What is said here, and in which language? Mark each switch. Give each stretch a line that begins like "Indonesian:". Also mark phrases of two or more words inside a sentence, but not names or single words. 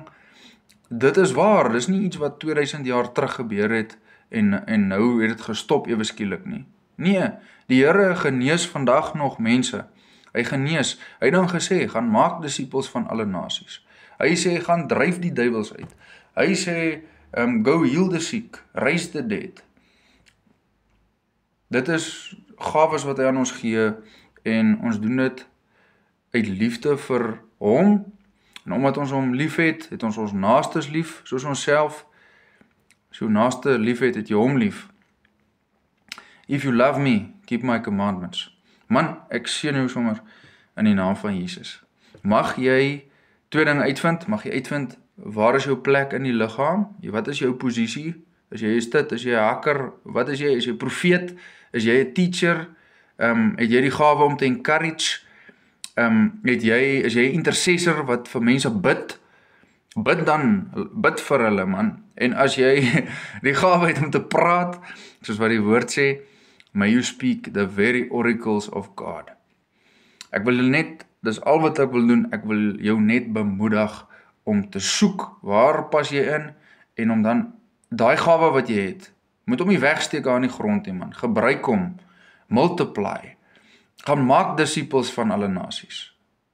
Afrikaans: Dit is waar, dis nie iets wat 2000 jaar terug gebeur het en nou het dit gestop ewe skielik nie. Nee, die Here genees vandag nog mense. Hy genees. Hy het dan gesê, gaan maak disippels van alle nasies. Hy sê, gaan dryf die duiwels uit. Hy sê,
English: go heal the sick, raise the dead.
Afrikaans: Dit is gawes wat hy aan ons gee en ons doen dit uit liefde vir hom, En omdat ons hom lief het ons ons naastes lief, soos onsself. As jou naaste lief het jy hom lief.
English: If you love me, keep my commandments.
Afrikaans: Man, ek seën jou sommer in die naam van Jesus. Mag jy twee dinge uitvind, mag jy uitvind, waar is jou plek in die liggaam? Wat is jou posisie? Is jy dit? Is jy 'n hacker? Wat is jy? Is jy 'n profeet? Is jy 'n teacher? Het jy die gawe om te encourage? Is jy 'n intercessor wat vir mense bid? Bid vir hulle, man. En as jy die gawe het om te praat, soos wat die woord sê,
English: may you speak the very oracles of God.
Afrikaans: Ek wil net, dis al wat ek wil doen, ek wil jou net bemoedig om te soek, waar pas jy in, en om dan, daai gawe wat jy het, moet hom nie wegsteek aan die grond nie, man. Gebruik hom, multiply, gaan maak disippels van alle nasies.